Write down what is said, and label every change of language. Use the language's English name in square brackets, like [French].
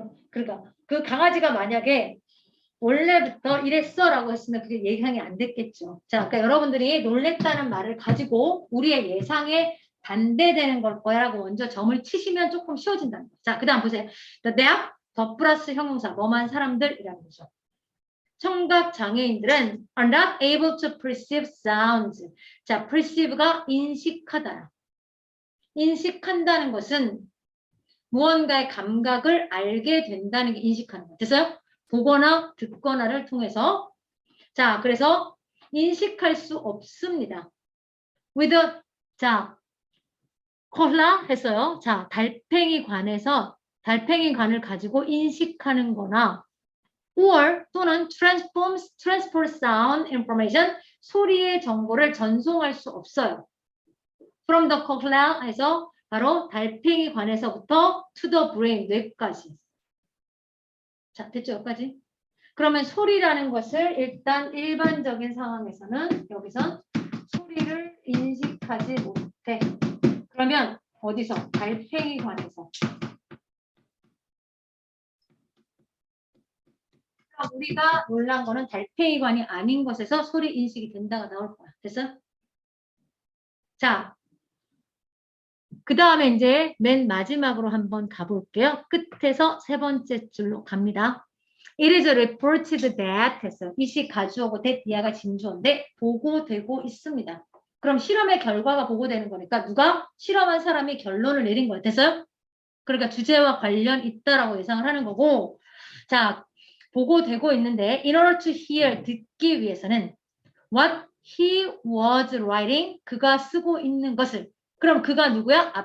[Korean] 그러니까 그 강아지가 만약에 원래부터 이랬어라고 했으면 그게 예상이 안 됐겠죠. 자, 그러니까 여러분들이 놀랬다는 말을 가지고 우리의 예상에 반대되는 걸 거야라고 먼저 점을 치시면 조금 쉬워진다는 거죠. 자, 그 다음 보세요. The deaf, 더 플러스 형용사, 뭐만 사람들이라는 거죠. [English] 청각 장애인들은 are not able to perceive sounds. [Korean] 자, perceive가 인식하다. 인식한다는 것은 무언가의 감각을 알게 된다는 게 인식하는 거. 됐어요? 보거나 듣거나를 통해서. 자, 그래서 인식할 수 없습니다. with 자, 콜라 했어요. 자, 달팽이 관을 가지고 인식하는 거나 or 또는 transport sound information 소리의 정보를 전송할 수 없어요. [English] from the cochlea 해서 바로 달팽이 관에서부터 to the brain 뇌까지. [Korean] 자, 됐죠? 여기까지. 그러면 소리라는 것을 일단 일반적인 상황에서는 여기서 소리를 인식하지 못해. 그러면 어디서? 달팽이 관에서. 우리가 놀란 거는 달팽이 관이 아닌 것에서 소리 인식이 된다가 나올 거야. 됐어? 자, 그 다음에 이제 맨 마지막으로 한번 가볼게요. 끝에서 3번째 줄로 갑니다. [English] It is reported that 했어요. [Korean] 이시 가주어고 that 이하가 진주어인데 보고되고 있습니다. 그럼 실험의 결과가 보고되는 거니까 누가 실험한 사람이 결론을 내린 거야. 됐어요? 그러니까 주제와 관련 있다라고 예상을 하는 거고 자 보고되고 있는데 in order to hear 듣기 위해서는 what he was writing 그가 쓰고 있는 것을 그럼 그가 누구야?